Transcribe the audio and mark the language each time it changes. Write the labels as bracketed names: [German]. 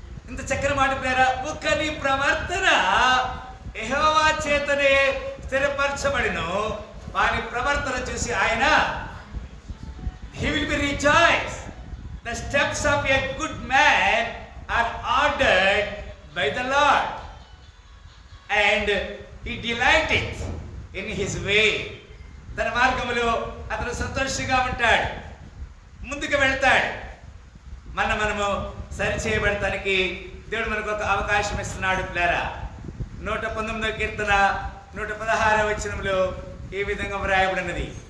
[Telugu] ఇంత చక్కని మాట ప్రేరా, నీ ప్రవర్తన యెహోవా చేతనే స్థిరపరచబడిను. వాని ప్రవర్తన చూసి ఆయన [English] he will be rejoiced. The steps of a good man are ordered by the Lord, and he delighteth in his way. [Telugu] తన మార్గములో అతను సంతోషంగా ఉంటాడు, ముందుకు వెళ్తాడు. మనము సరిచేయబడటానికి దేవుడు మనకు ఒక అవకాశం ఇస్తున్నాడు ప్లేరా. 119వ కీర్తన 116వ వచనంలో ఈ విధంగా వ్రాయబడినది.